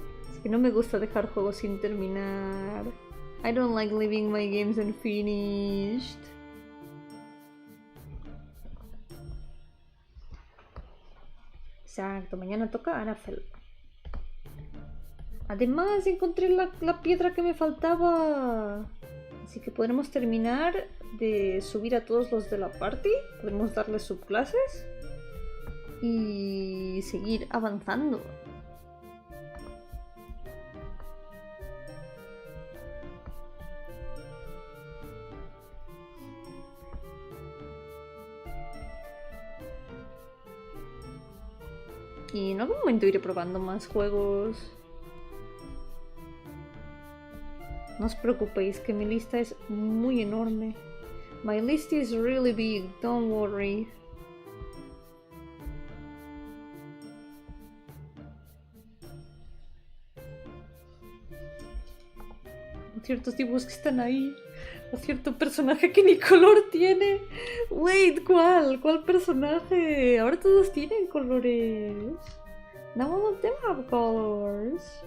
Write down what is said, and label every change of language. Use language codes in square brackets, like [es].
[es] Es que no me gusta dejar juegos sin terminar. [en] I don't like leaving my games unfinished. [es] Exacto, mañana toca Arafel. Además encontré la piedra que me faltaba. Así que podremos terminar de subir a todos los de la party. Podemos darles subclases. Y seguir avanzando. Y en algún momento iré probando más juegos. No os preocupéis, que mi lista es muy enorme. [en] My list is really big, don't worry. [es] Ciertos dibujos que están ahí. O cierto personaje que ni color tiene. Wait, ¿cuál? ¿Cuál personaje? Ahora todos tienen colores. [en] Now all of them have colors.